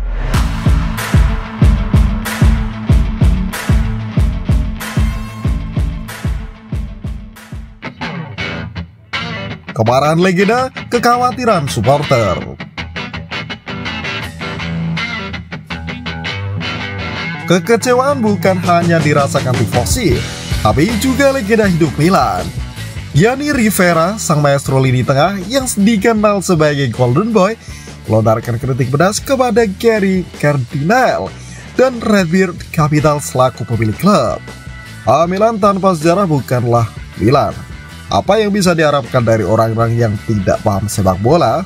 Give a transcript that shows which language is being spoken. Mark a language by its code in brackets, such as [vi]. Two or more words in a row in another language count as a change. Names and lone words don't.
[id] Kemarahan legenda, kekhawatiran supporter. Kekecewaan bukan hanya dirasakan tifosi, tapi juga legenda hidup Milan. Gianni Rivera, sang maestro lini tengah yang dikenal sebagai Golden Boy, melontarkan kritik pedas kepada Gary Cardinale dan Redbird Capital selaku pemilik klub. Milan tanpa sejarah bukanlah Milan. Apa yang bisa diharapkan dari orang-orang yang tidak paham sepak bola?